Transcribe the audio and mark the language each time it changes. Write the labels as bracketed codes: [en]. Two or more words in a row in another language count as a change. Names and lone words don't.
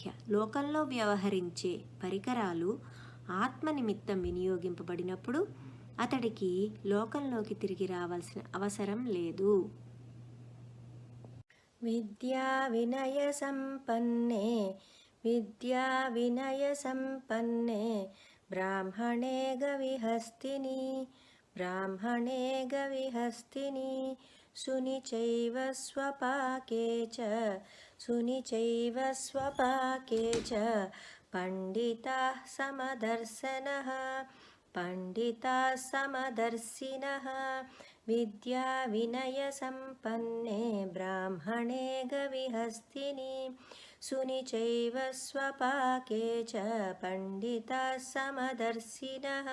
[te] లోకంలో వ్యవహరించే పరికరాలు ఆత్మ నిమిత్తం వినియోగింపబడినప్పుడు అతడికి లోకంలోకి తిరిగి రావాల్సిన అవసరం లేదు. [sa] విద్యా వినయ సంపన్నే విద్యా వినయ సంపన్నే బ్రాహ్మణే గవిహస్తిని బ్రాహ్మణే గవిహస్తిని సుని చైవ స్వపాకే చ పండితాః సమదర్శనః పండితాః సమదర్శినః విద్యా వినయ సంపన్నే బ్రాహ్మణే గవిహస్తిని సుని చైవ స్వపాకే చ పండితాః సమదర్శినః.